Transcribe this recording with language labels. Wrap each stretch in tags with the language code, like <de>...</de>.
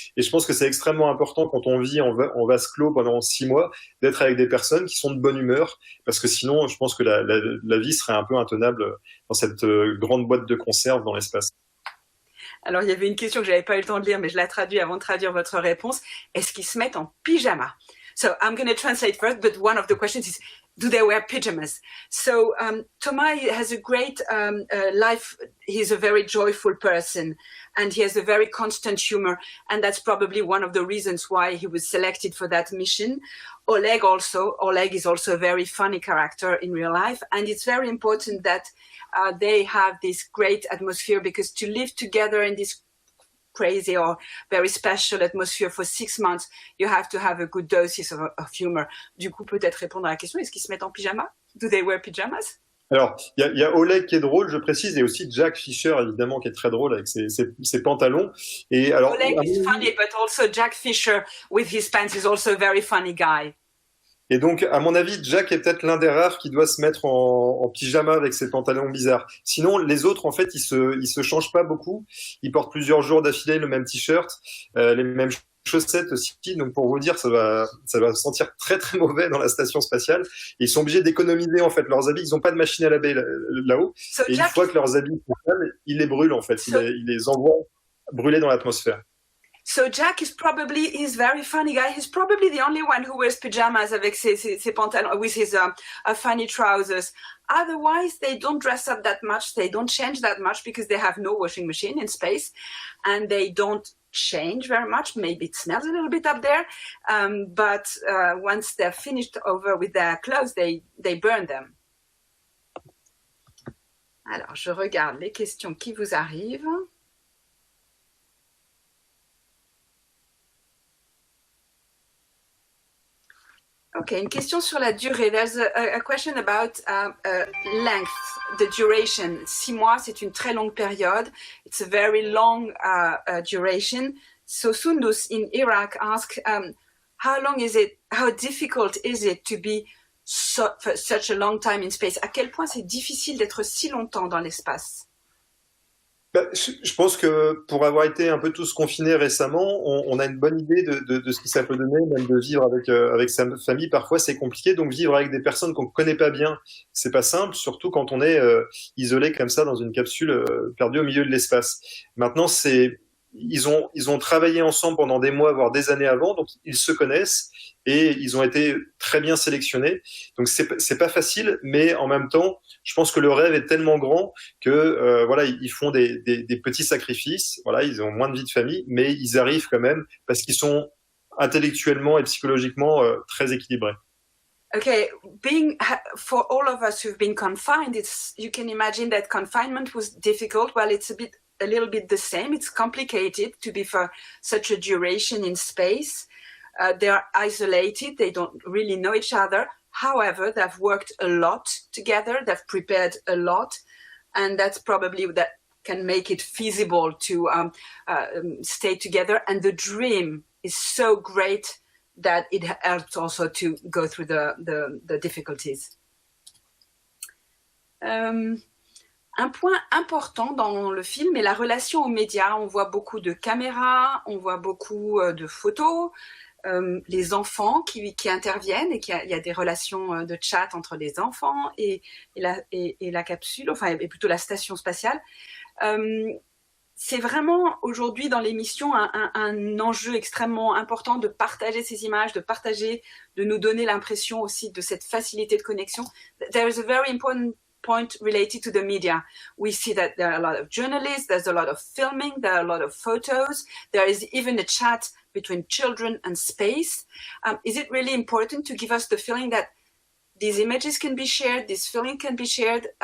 <fr>Et je pense que c'est extrêmement important quand on vit en vase clos pendant 6 mois, d'être avec des personnes qui sont de bonne humeur, parce que sinon, je pense que la vie serait un peu intenable dans cette grande boîte de conserve dans l'espace. Alors, il y avait une question que j'avais pas eu le temps de lire, mais je la traduis avant de traduire votre réponse. Est-ce qu'ils se mettent en pyjama?</fr> <en>So I'm going to translate first, but one of the questions is, do they wear pajamas? So Thomas has a great life. He's a very joyful person, and he has a very constant humor, and that's probably one of the reasons why he was selected for that mission. Oleg is also a very funny character in real life, and it's very important that they have this great atmosphere, because to live together in this crazy or very special atmosphere for 6 months, you have to have a good doses of humor.</en> <fr>Du coup, peut-être répondre à la question, est-ce qu'ils se mettent en pyjama?</fr> <en>Do they wear pajamas?</en> <fr>Alors, il y a Oleg qui est drôle, je précise, et aussi Jack Fisher, évidemment, qui est très drôle avec ses pantalons. Et alors,</fr> <en>Oleg is funny, but also Jack Fisher with his pants is also a very funny guy.</en> <fr>Et donc, à mon avis, Jack est peut-être l'un des rares qui doit se mettre en pyjama avec ses pantalons bizarres. Sinon, les autres, en fait, ils se changent pas beaucoup. Ils portent plusieurs jours d'affilée le même t-shirt, les mêmes chaussettes aussi. Donc, pour vous dire, ça va sentir très, très mauvais dans la station spatiale. Et ils sont obligés d'économiser, en fait, leurs habits. Ils n'ont pas de machine à laver là-haut. Et une fois que leurs habits sont sales, ils les brûlent, en fait. Ils les envoient brûler dans l'atmosphère.</fr> <en>So Jack he's very funny guy. He's probably the only one who wears pajamas</en> <fr>avec ses pantalons,</fr> <en>with his funny trousers. Otherwise, they don't dress up that much. They don't change that much because they have no washing machine in space, and they don't change very much. Maybe it smells a little bit up there, but once they're finished over with their clothes, they burn them.</en> <fr>Alors, je regarde les questions qui vous arrivent. Ok, une question sur la durée.</fr> <en>There's a question about length, the duration.</en> <fr>6 mois, c'est une très longue période.</fr> <en>It's a very long duration. So Sundus in Iraq asked, how difficult is it to be for such a long time in space?</en> <fr>À quel point c'est difficile d'être si longtemps dans l'espace? Je pense que pour avoir été un peu tous confinés récemment, on a une bonne idée de ce que ça peut donner, même de vivre avec sa famille. Parfois, c'est compliqué. Donc, vivre avec des personnes qu'on ne connaît pas bien, c'est pas simple, surtout quand on est isolé comme ça dans une capsule perdue au milieu de l'espace. Maintenant, ils ont travaillé ensemble pendant des mois, voire des années avant, donc ils se connaissent et ils ont été très bien sélectionnés. Donc c'est pas facile, mais en même temps, je pense que le rêve est tellement grand que voilà, ils font des petits sacrifices. Voilà, ils ont moins de vie de famille, mais ils arrivent quand même parce qu'ils sont intellectuellement et psychologiquement très équilibrés.</fr> <en>Okay, for all of us who've been confined, you can imagine that confinement was difficult. Well, it's a little bit the same. It's complicated to be for such a duration in space. They are isolated. They don't really know each other. However, they've worked a lot together. They've prepared a lot. And that's probably that can make it feasible to stay together. And the dream is so great that it helps also to go through the difficulties.</en> <fr>Un point important dans le film est la relation aux médias. On voit beaucoup de caméras, on voit beaucoup de photos, les enfants qui interviennent et il y a des relations de chat entre les enfants et la capsule, enfin et plutôt la station spatiale. C'est vraiment aujourd'hui dans l'émission un enjeu extrêmement important de partager ces images, de nous donner l'impression aussi de cette facilité de connexion.</fr> <en>There is a very important point related to the media. We see that there are a lot of journalists, there's a lot of filming, there are a lot of photos, there is even a chat between children and space. Is it really important to give us the feeling that these images can be shared, this feeling can be shared?</en>